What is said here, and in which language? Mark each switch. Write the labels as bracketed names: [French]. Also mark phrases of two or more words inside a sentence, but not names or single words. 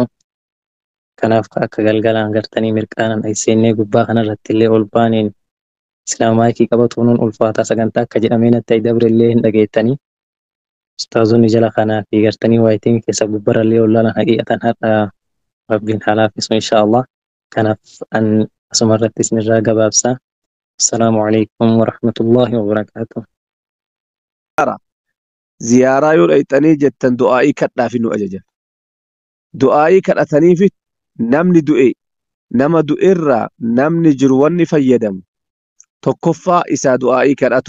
[Oromo] Kanaaf akka galgalaan gartanii mirqaanan seennee gubbaa kanarratti illee ol baaneen islaamaayikii qabatuun ulfaataa sagantaa akka jedhamee natti dabrellee hin dhageettanii. Ustaazonni jala kanaa fi gartanii waayitiin keessa gubbarallee ollaalan haqiiqatan har'a Rabbiin haa laafisu [Arabic] إن شاء الله. [Oromo] Kanaaf an asumarratti isinirraa gabaabsa. [Arabic] السلام عليكم ورحمة الله وبركاته. [Oromo] Ziyaaraa yoo dhaqxanii jettan du'aa'ii kadhaafi nu ajajan. Du'aa'ii kadhataniifi namni du'e nama du'erraa namni jiru wanni fayyadamu tokkoffaa isaa du'aa'ii kadhatu.